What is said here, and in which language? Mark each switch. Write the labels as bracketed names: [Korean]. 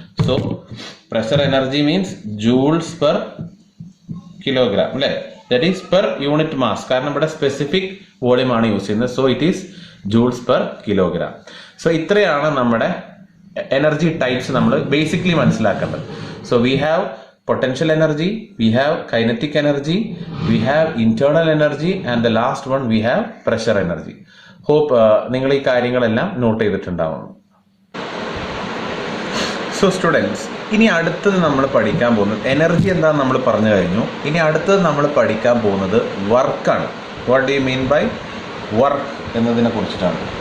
[English] So pressure energy means joules per kilogram, അല്ലെ? That is per unit mass, [Malayalam] കാരണം ഇവിടെ specific volume ആണ് use ചെയ്യുന്നത്. [English] So it is joules per kilogram. [Malayalam] So ഇത്രയാണ് നമ്മുടെ energy types നമ്മൾ ബേസിക്കലി മനസ്സിലാക്കേണ്ടത്. [English] So we have potential energy, we have kinetic energy, we have internal energy, and the last one we have pressure energy. [Malayalam] Hope നിങ്ങൾ ഈ കാര്യങ്ങളെല്ലാം not ചെയ്തിട്ടുണ്ടാവും. So students, ഇനി അടുത്തത് നമ്മൾ പഠിക്കാൻ പോകുന്നത് എനർജി എന്താണെന്ന് നമ്മൾ പറഞ്ഞു കഴിഞ്ഞു. ഇനി അടുത്തത് നമ്മൾ പഠിക്കാൻ പോകുന്നത് വർക്കാണ്. [English] what do you mean by work [Malayalam] എന്നതിനെ കുറിച്ചിട്ടാണ്.